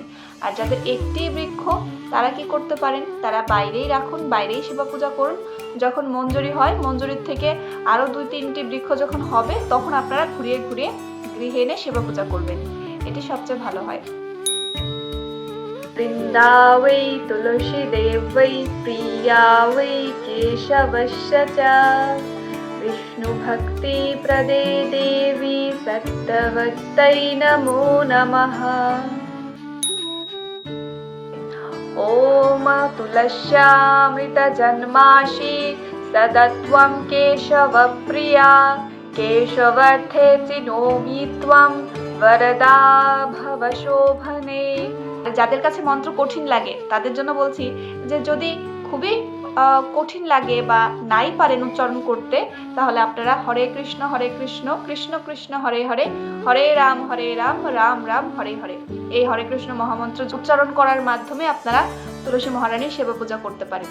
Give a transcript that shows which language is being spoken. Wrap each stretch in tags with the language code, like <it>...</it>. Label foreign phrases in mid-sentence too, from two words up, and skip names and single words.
<bn>আর যাদের একটি বৃক্ষ তারা কি করতে পারেন, তারা বাইরেই রাখুন, বাইরেই সেবা পূজা করুন। যখন মঞ্জুরি হয়, মঞ্জুরির থেকে আরো 2-3টি বৃক্ষ যখন হবে, তখন আপনারা ঘুরিয়ে ঘুরিয়ে গৃহে এনে সেবা পূজা করবেন। এটি সবচেয়ে ভালো হয়।</bn> <sa>বৃন্দাবৈ তুলসী দেবৈ প্রিয়া वै केशवश्च च विष्णु भक्ति प्रदे देवी सत्तवत्तै नमो नमः। ॐ तुलस्यामृत जन्माशि सदत्वं केशवप्रिया केशवर्थे चिनोमि त्वं वरदा भव शोभने।</sa> <bn>যাদের কাছে মন্ত্র কঠিন লাগে তাদের জন্য বলছি যে যদি খুবই কঠিন লাগে বা নাই পারেন উচ্চারণ করতে, তাহলে আপনারা</bn> <sa>হরে কৃষ্ণ কৃষ্ণ কৃষ্ণ হরে হরে, হরে রাম রাম রাম হরে হরে,</sa> <bn>এই হরে কৃষ্ণ মহামন্ত্র উচ্চারণ করার মাধ্যমে আপনারা তুলসী মহারানীর সেবা পূজা করতে পারেন।</bn>